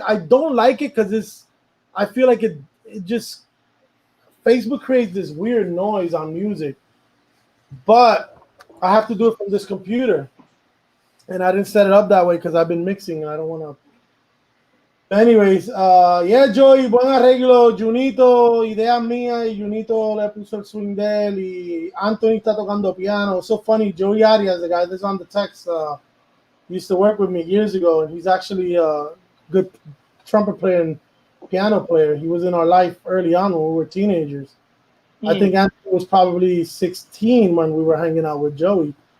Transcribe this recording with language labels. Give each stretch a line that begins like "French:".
English: I don't like it because I feel like it just, Facebook creates this weird noise on music. But I have to do it from this computer. And I didn't set it up that way because I've been mixing and I don't want to. Anyways, yeah,
Spanish: Joey, buen arreglo. Junito, ideas mías, y Junito le puso el swing de él, y Anthony está tocando piano.
English: So funny, Joey Arias, the guy that's on the text, used to work with me years ago, and he's actually a good trumpet player and piano player. He was in our life early on when we were teenagers. I think Anthony was probably 16 when we were hanging out with Joey.